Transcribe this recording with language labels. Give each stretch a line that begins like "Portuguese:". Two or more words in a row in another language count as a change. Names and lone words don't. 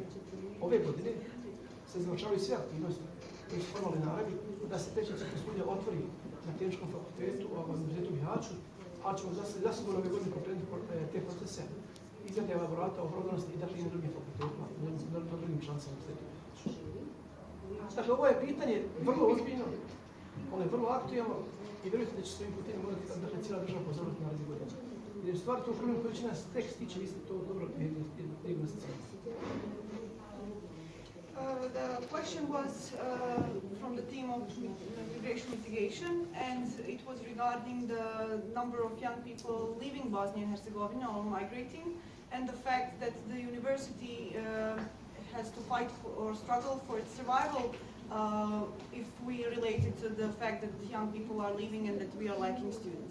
Bosnian: Ove godine se završavaju sve aktivnosti koje su formalne naravi, da se treći ciklus studija otvori na Tehničkom fakultetu, Univerzitetu u Bihaću, ali ćemo zasigurno ove godine pokrenuti te procese izrade elaborata o prohodnosti i dakle i na drugim fakultetima, na drugim člancama Univerzitetu. Dakle, ovo je pitanje vrlo ozbiljno, ono je vrlo aktualno i vjerujte da će svojim putem morati dakle, cijela država pozoriti na razliku godina. Jer u stvari to problem koji će nas tek stići, vi ste to dobro diagnosticirali.
English: The question was from the team of migration mitigation, and it was regarding the number of young people leaving Bosnia and Herzegovina or migrating, and the fact that the university has to fight for, or struggle for its survival if we relate it to the fact that young people are leaving and that we are lacking students.